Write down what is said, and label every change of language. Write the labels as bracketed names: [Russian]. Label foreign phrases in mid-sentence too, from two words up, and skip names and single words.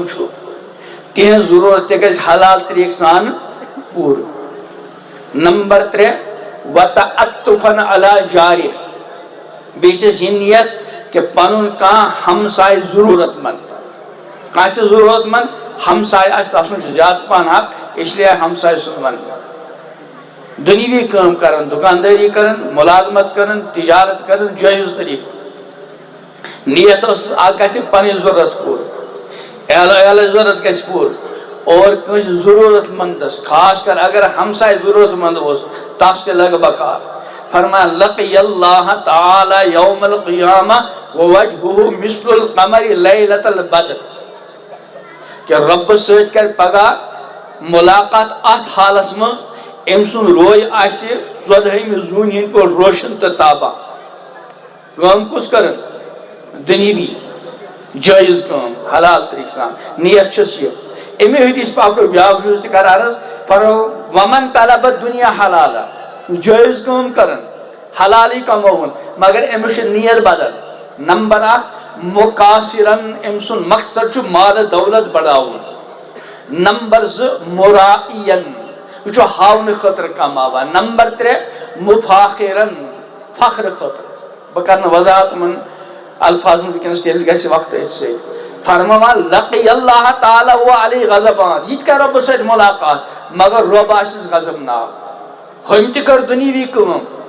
[Kashmiri] چھُ تہنز ضرورت تہِ گژھِ حلال طریق سان پوٗرٕ نمبر 3 [Arabic] وتعطفن علی جارِ [Kashmiri] بیٚیہِ چھس یہ نیت کہ پنُن کانٛہہ ہمساے ضرورت مند کانٛہہ تہِ ضرورت مند ہمساے آسہِ تتھ منٛز چھُ زیادٕ پہن حق [Urdu] اس لیے [Kashmiri] ہمساے سُنٛد ونہٕ دنیوی کام کرن دکانداری کرن ملازمت کرن تجارت کرن جائز طریق نیت گژھِ پنٕنۍ ضرورت پوٗرٕ اہل عیالٕچ ضرورت گژھِ پوٗرٕ اور کٲنٛسہِ ضرورت مندس خاص کر اگر ہمساے ضرورت مند اوس تس تہِ لگہِ بکار فرمایا [Arabic] لقی اللہ تعالی یوم القیامہ ووجہہ مثل القمر لیلۃ البدر [Kashmiri] کہ رب سۭتۍ کرِ پگاہ ملاقات اتھ حالس منٛز ام سن روی آسہِ 14 زوٗنہِ ہٕنٛدۍ پٲٹھۍ روشن تہٕ تابا کٲم کُس کرن دنیوی جائز کام حلال طریق سان نیت چھس یہ امی حدیث پاک بیاکھ جُز تہِ کران حظ فرمو [Arabic] ومن طلب الدنیا حلالا [Kashmiri] جائز کام کرن حلالی کماون مگر امس چھِ نیت بدل نمبر اکھ مقاصرن ام سن مقصد چھُ مال دولت بڑاوُن نمبر 2 مرائین یہ چھُ ہاونہٕ خٲطرٕ کماوان نمبر 3 مفاخرن فخر خٲطرٕ بہٕ کرٕ نہٕ وضاحت یِمن الفاظن ونکیٚنس تیٚلہِ گژھِ وقت أتھۍ سۭتۍ فرماوان [Arabic] لقی اللہ تعالیٰ و علیہ غضبان [Kashmiri] یہ تہِ کرِ رۄبس سۭتۍ ملاقات مگر رۄب آسٮ۪س غضب ناک ہُمۍ تہِ کٔر دُنیوی کٲم